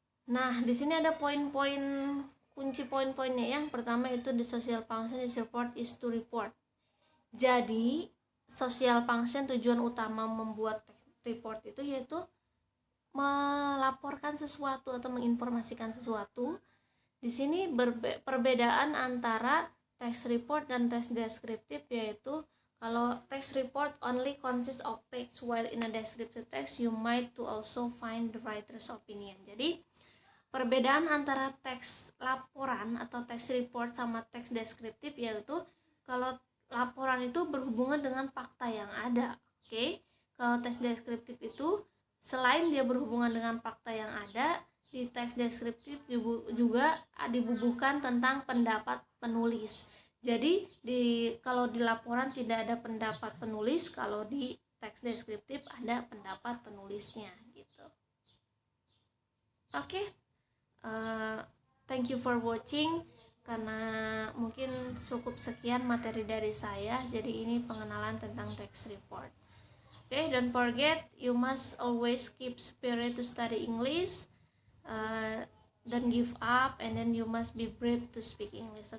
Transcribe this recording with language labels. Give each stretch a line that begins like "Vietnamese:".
Indonesian: Nah, di sini ada poin-poin kunci poin-poinnya. Yang pertama itu the social function is report is to report. Jadi, social function tujuan utama membuat text report itu yaitu melaporkan sesuatu atau menginformasikan sesuatu. Di sini perbedaan antara text report dan text descriptive, yaitu kalau
English: text report only consists of facts, while in a descriptive text you might to also find the writer's opinion.
Indonesian: Jadi perbedaan antara teks laporan atau text report sama teks deskriptif yaitu kalau laporan itu berhubungan dengan fakta yang ada. Oke. Kalau teks deskriptif itu selain dia berhubungan dengan fakta yang ada, di teks deskriptif juga dibubuhkan tentang pendapat penulis. Jadi kalau di laporan tidak ada pendapat penulis, kalau di teks deskriptif ada pendapat penulisnya gitu. Oke.
English: Thank you for watching.
Indonesian: Karena mungkin cukup sekian materi dari saya, jadi ini pengenalan tentang text report.
English: Okay, don't forget you must always keep spirit to study English. Don't give up, and then you must be brave to speak English.